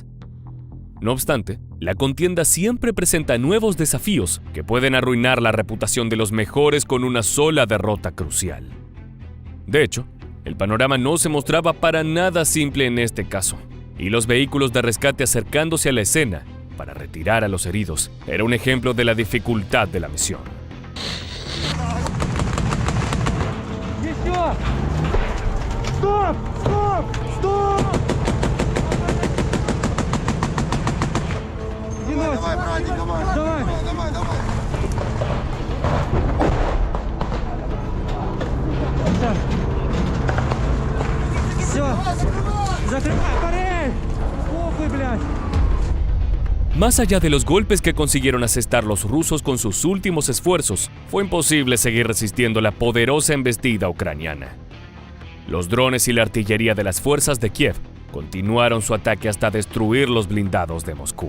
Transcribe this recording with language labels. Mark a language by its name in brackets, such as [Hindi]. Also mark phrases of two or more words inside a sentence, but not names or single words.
[Spanish] No obstante, la contienda siempre presenta nuevos desafíos que pueden arruinar la reputación de los mejores con una sola derrota crucial. De hecho, el panorama no se mostraba para nada simple en este caso, y los vehículos de rescate acercándose a la escena para retirar a los heridos era un ejemplo de la dificultad de la misión. [Russian] Стоп! Стоп! Стоп! Давай, братик, давай. Давай. Все. Закрывай, парень! Охуй, блядь! [Spanish] Más allá de los golpes que consiguieron asestar los rusos con sus últimos esfuerzos, fue imposible seguir resistiendo la poderosa embestida ucraniana. Los drones y la artillería de las fuerzas de Kiev continuaron su ataque hasta destruir los blindados de Moscú.